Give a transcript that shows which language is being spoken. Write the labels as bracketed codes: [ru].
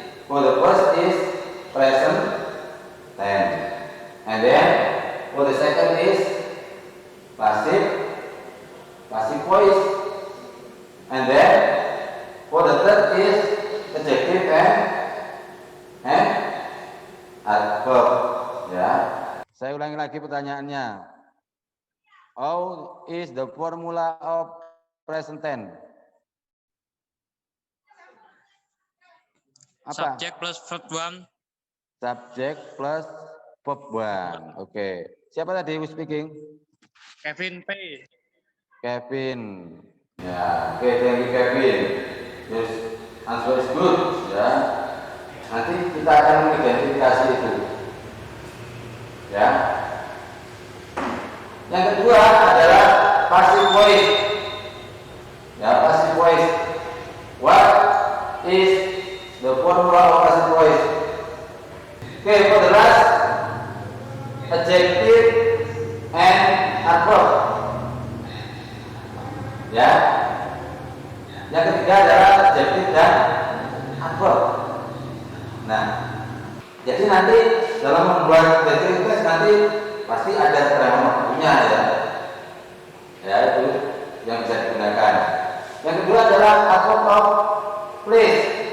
[en] For the first is present tense, and then for the second is passive voice, and then for the third is adjective and adverb. [id] Ya, saya ulangi lagi pertanyaannya. [en] How is the formula of present tense? [id] Apa? [en] Subject plus verb 1. Subject plus verb 1. Oke. [id] Siapa tadi [en] who speaking? [id] Kevin P. [en] Kevin. Ya, oke, thank you Kevin. Yes, answer is good. Ya. [id] Nanti kita akan mengidentifikasi itu. Ya. Yang kedua adalah passive voice. Ya, passive voice. [en] What is the formula of passive voice? Okay, for the last, adjective and adverb. [id] Ya. Yang ketiga adalah adjective dan adverb. Nah, jadi nanti dalam membuat deskripsi nanti pasti ada keterangan waktunya, ya. Ya, itu yang bisa digunakan. Yang kedua adalah adverb of place.